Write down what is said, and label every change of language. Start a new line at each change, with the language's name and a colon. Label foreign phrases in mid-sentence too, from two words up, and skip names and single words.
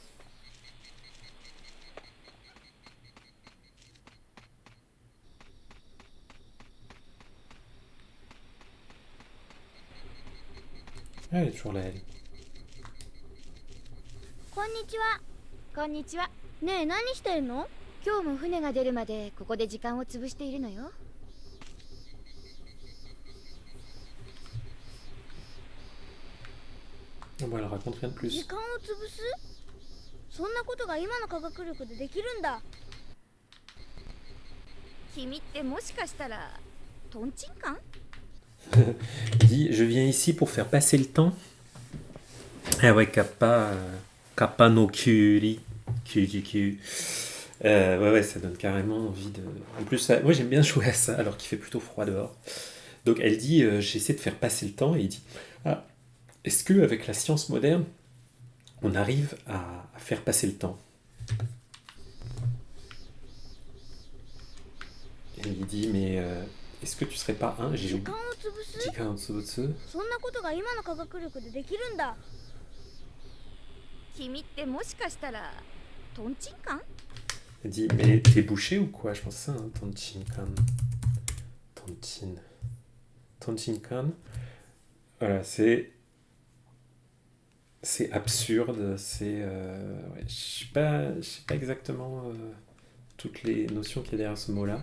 French: Ah, elle est toujours là, elle.
Japanese: こんにちは。こんにちは。ねえ、何してるの？今日も船が出るまでここで時間を潰しているのよ。
French: Bon, elle raconte rien de
Japanese: 時
French: plus.
Japanese: 間を潰す？そんなことが今の科学力でできるんだ。君ってもしかしたらトンチンカン？
French: Il dit, je viens ici pour faire passer le temps. Ah ouais,
Japanese: かっぱのくり.
French: Ouais, ça donne carrément envie de... En plus, moi j'aime bien jouer à ça alors qu'il fait plutôt froid dehors. Donc elle dit, j'essaie de faire passer le temps, et il dit, ah, est-ce qu'avec la science moderne, on arrive à faire passer le temps? Et il dit, mais est-ce que tu serais pas un...
Japanese: 時間を潰す？時間を潰す？そんなことが今の科学力でできるんだ。君ってもしかしたらトンチンカン？
French: Elle dit, mais t'es bouché ou quoi? Je pense ça, hein, Tonchinkan. Tonchinkan. Voilà, c'est absurde, c'est... ouais, je sais pas exactement toutes les notions qu'il y a derrière ce mot-là.